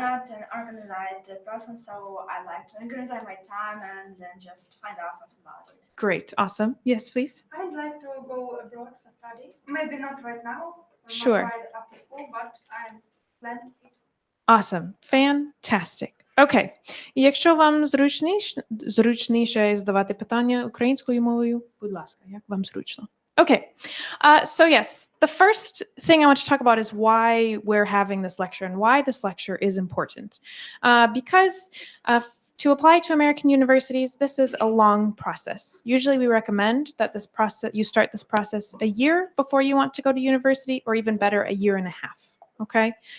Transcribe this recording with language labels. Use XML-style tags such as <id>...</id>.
<en>not an organized person, so I like to organize my time and then just find out something about it. Great. Awesome. Yes, please. I'd like to go abroad for study. Maybe not right now. Sure. Not right after school, but I'm planning it. Awesome. Fantastic. Okay.</en> <uk>І якщо вам зручніше задавати питання українською мовою, будь ласка, як вам зручно.</uk> <en>Okay. So yes, the first thing I want to talk about is why we're having this lecture and why this lecture is important. Because to apply to American universities, this is a long process. Usually we recommend that you start this process a year before you want to go to university, or even better, a year and a half. Okay.</en>